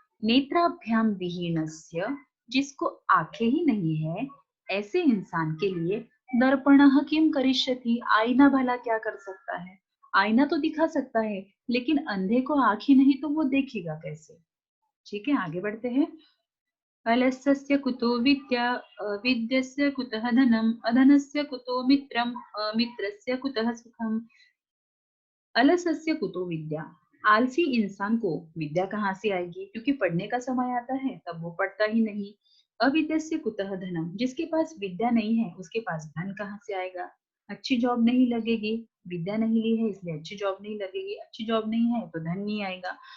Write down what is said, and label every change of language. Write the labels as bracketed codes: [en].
[sa] नेत्राभ्याम विहीनस्य, [hi] जिसको आंखें ही नहीं है, ऐसे इंसान के लिए [sa] दर्पणः किम करिष्यति, [hi] आईना भला क्या कर सकता है? आईना तो दिखा सकता है, लेकिन अंधे को आंख ही नहीं तो वो देखेगा कैसे? ठीक है, आगे बढ़ते हैं। [sa] अलस्य कुतो विद्या, अविद्यस्य कुतः धनम, अधनस्य कुतो मित्रम, अमित्रस्य कुतः सुखम। अलसस्य कुतो विद्या। [hi] आलसी इंसान को विद्या कहाँ से आएगी? क्योंकि पढ़ने का समय आता है तब वो पढ़ता ही नहीं। [sa] अविद्यस्य कुतः धनम, [hi] जिसके पास विद्या नहीं है उसके पास धन कहाँ से आएगा? अच्छी जॉब नहीं लगेगी, विद्या नहीं ली है इसलिए अच्छी जॉब नहीं लगेगी, अच्छी जॉब नहीं है तो धन नहीं आएगा।